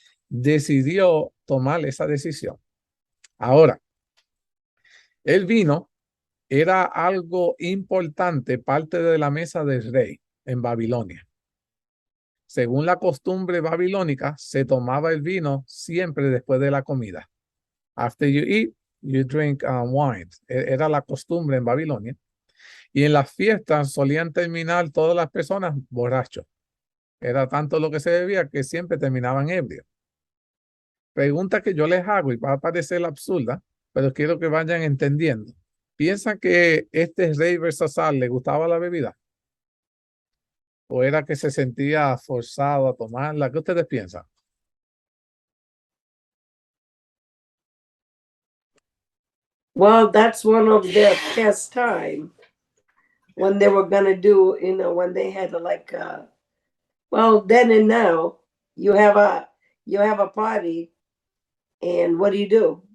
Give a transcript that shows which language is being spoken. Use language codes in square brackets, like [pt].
[es] Decidió tomar esa decisión. Ahora, el vino era algo importante, parte de la mesa del rey en Babilonia. Según la costumbre babilónica, se tomaba el vino siempre después de la comida. [en] After you eat, you drink wine. [es] Era la costumbre en Babilonia. Y en las fiestas solían terminar todas las personas borrachos. Era tanto lo que se bebía que siempre terminaban ebrios. Pregunta que yo les hago y va a parecer absurda, pero quiero que vayan entendiendo. ¿Piensan que este rey Belsasar le gustaba la bebida? ¿O era que se sentía forzado a tomarla? ¿Qué ustedes piensan? [en] Well, that's one of their pastime when they were gonna do, when they had like well, then and now you have a party, and what do?